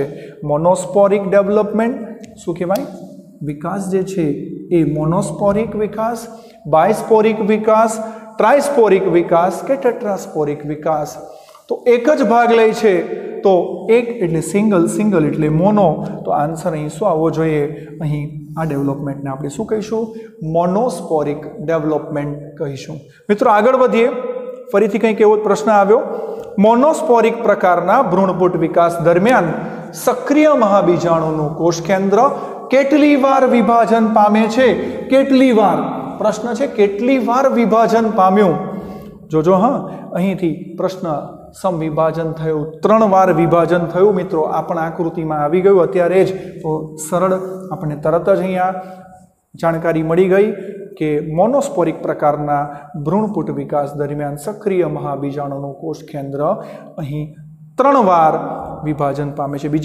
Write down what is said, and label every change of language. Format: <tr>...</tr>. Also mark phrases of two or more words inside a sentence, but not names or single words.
<en>monosporic development</en> <gu>શું કહેવાય? વિકાસ જે છે એ મોનોસ્પોરિક વિકાસ, બાયસ્પોરિક વિકાસ, ટ્રાયસ્પોરિક વિકાસ કે ટેટ્રાસ્પોરિક વિકાસ। તો એક જ ભાગ લે છે તો એક એટલે સિંગલ, સિંગલ એટલે મોનો। તો આન્સર અહીં શું આવવો જોઈએ? અહીં આ ડેવલપમેન્ટને આપણે શું કહીશું?</gu> <en>monosporic development</en> <gu>કહીશું। મિત્રો આગળ વધીએ। ફરીથી કંઈક એવો પ્રશ્ન આવ્યો। મોનોસ્પોરિક પ્રકારના ભ્રૂણપુટ વિકાસ દરમિયાન સક્રિય મહાબીજાણુનું કોષ કેન્દ્ર કેટલી વાર વિભાજન પામે છે? કેટલી વાર? પ્રશ્ન છે કેટલી વાર વિભાજન પામ્યું? જોજો હાં, અહીંથી પ્રશ્ન સમવિભાજન થયું, 3 વાર વિભાજન થયું। મિત્રો આ પણ આકૃતિમાં આવી ગયું અત્યારે જ। તો સરળ આપણે તરત જ અહીંયા જાણકારી મળી ગઈ કે મોનોસ્પોરિક પ્રકારના ભ્રૂણપુટ વિકાસ દરમિયાન સક્રિય મહાબીજાણુનું કોષ કેન્દ્ર અહીં 3 વાર વિભાજન પામે છે।</gu>